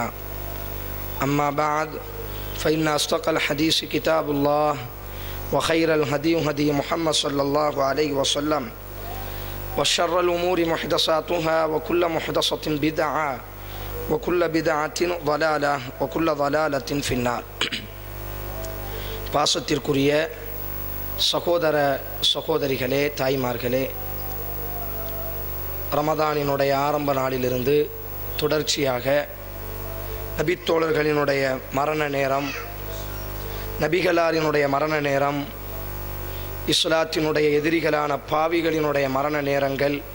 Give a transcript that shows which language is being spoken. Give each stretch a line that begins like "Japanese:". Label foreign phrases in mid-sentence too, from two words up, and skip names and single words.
Arabic: أما بعد، فإن أصدق الحديث كتاب الله، وخير الهدي هدي محمد صلى الله عليه وسلم، وشر الأمور محدثاتها وكل محدثة بدعة وكل بدعة ضلالة وكل ضلالة في النار.
Tamil: பாசத்திற்குரிய சகோதர சகோதரிகளே, தாய்மார்களே, ரமதானினுடைய ஆரம்ப நாளிலிருந்து தொடர்ச்சியாக நபித்தோழர்களினுடைய மரண நேரம், நபிகளாரினுடைய மரண நேரம், இஸ்லாத்தினுடைய எதிரிகளான பாவிகளினுடைய மரண நேரங்கள்,